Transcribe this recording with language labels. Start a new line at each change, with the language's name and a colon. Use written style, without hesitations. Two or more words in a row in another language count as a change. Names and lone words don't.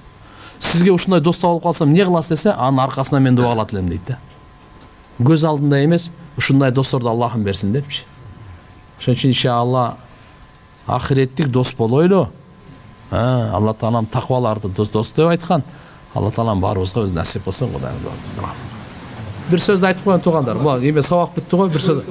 Kyrgyz: Сизге ушундай дос табылып калсам, эмне кыласыз десе, анын аркасынан мен дуа кылат элем дейт да. Көз алдында эмес, ушундай досторду Аллахым берсин депчи. Ошон үчүн иншалла ахиреттик дос болойлу. Алла Таалам такваларды дос деп айткан. Алла Таалам баарыбызга өз насип кылсын, Кудайым. Бир сөз айтып коеюн туугандар. Бул эме сабак бүтү го, бир сөз.